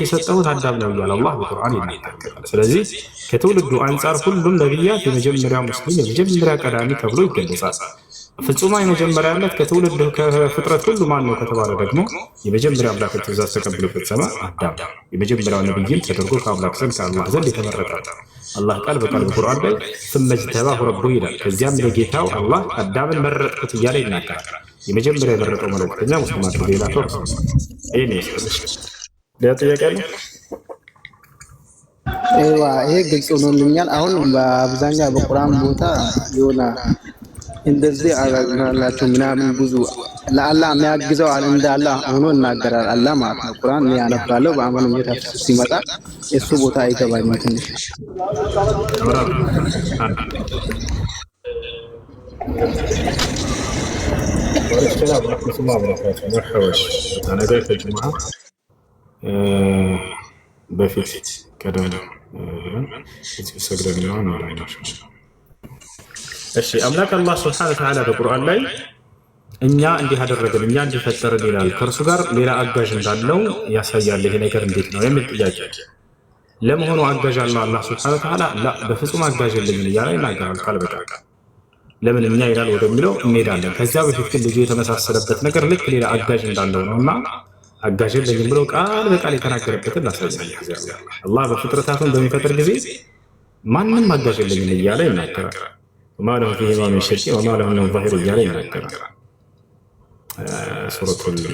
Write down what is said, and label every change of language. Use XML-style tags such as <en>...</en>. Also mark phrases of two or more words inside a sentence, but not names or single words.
<am>የሰጠሁት አዳም ነው እያለ አላህ በቁርአን ይናገራል። ስለዚህ ከትውልዱ አንጻር ሁሉም ነብያት የመጀመሪያ ሙስሊም የመጀመሪያ ቀዳሚ ተብሎ ይገለጻል። ፍጹማዊ መጀመሪያነት ከትውልድ ከፍጥረት ሁሉ ማን ነው ከተባለ ደግሞ የመጀመሪያ አምላክ ትእዛዝ ተቀብሎ ፈጸመ አዳም የመጀመሪያው ነብይም ተደርጎ ከአምላክ ዘንድ ከአላህ ዘንድ የተመረጠ አላህ ቃል በቃል በቁርአን ላይ</am> <ar>ثم اجتباه ربه</ar> <am>ይላል። ከዚያም ለጌታው አላህ አዳምን መረጥኩት እያለ ይናገራል። የመጀመሪያ የመረጠው መልእክተኛ ሙስሊም አድርጎ የላከው እርሱ ነው። ይሄን ይመስላል። ለጥያቄ ነው ይሄ ግልጽ ሆኖልኛል። አሁን በአብዛኛው በቁርአን ቦታ የሆነ እንደዚህ አላላችሁ ምናምን ብዙ ለአላህ የሚያግዘው እንዳለ ሆኖ እናገራል አላህ ማለት ነው። ቁርአን ያነባለው በአማኑ ተፍሲር ሲመጣ እሱ ቦታ አይገባኝም ትንሽ</am> <ar>السلام ورحمة الله وبركاته. مرحبا. أنا جاي الجمعة بفيت كذا يتسجل اليوم ولا ينشر. الشيء أملاك الله سبحانه وتعالى في القرآن لا</ar> <am>እኛ እንዲህ አደረገን እኛ እንዲህ ፈጠርን ይላል። ከእርሱ ጋር ሌላ አጋዥ እንዳለው ያሳያል። ይሄ ነገር እንዴት ነው የሚል ጥያቄ ለመሆኑ አጋዥ አለው አላህ</am> <ar>سبحانه وتعالى?</ar> <am>ላ በፍጹም አጋዥ የለኝም እያለ ይናገራል ቃል በቃል። ለምን እኛ ይላል ወደሚለው እንሄዳለን። ከዚያ በፊት ግን ልጁ የተመሳሰለበት ነገር ልክ ሌላ አጋዥ እንዳለው ነውና አጋዥ የለኝም ብሎ ቃል በቃል የተናገረበትን ላሳያል። አላህ በፍጥረታቱን በሚፈጥር ጊዜ ማንም አጋዥ የለኝም እያለ ይናገራል።</am> <ar>وما له فيهما من شرك وما له من ظهير</ar> <am>እያለ ይናገራል። ሱረቱል</am>